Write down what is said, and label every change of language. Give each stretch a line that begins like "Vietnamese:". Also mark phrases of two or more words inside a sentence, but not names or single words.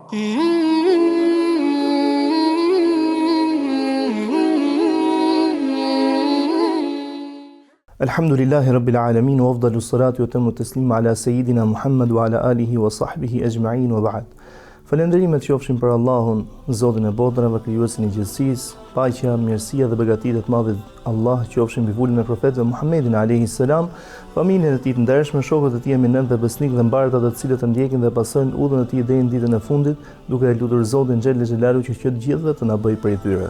Arabic: الحمد لله رب العالمين وأفضل الصلاة وأتم التسليم على سيدنا محمد وعلى آله وصحبه أجمعين وبعد.
Albanian: Falenderimet qofshin për Allahun, Zotin e botrave, krijuesin e gjithësisë, paqja, mirësia dhe begatitë të madhe Allah qofshin mbi vulin e profetëve Muhammedin
Arabic: عليه السلام,
Albanian: familjen e tij të ndershme, shokët e tij eminent dhe besnik dhe mbarta të cilët e ndjekin dhe pasojnë udhën e tij deri në ditën e fundit, duke lutur Zotin
Arabic: جل جلاله
Albanian: që të gjithëve të na bëjë prej tyre.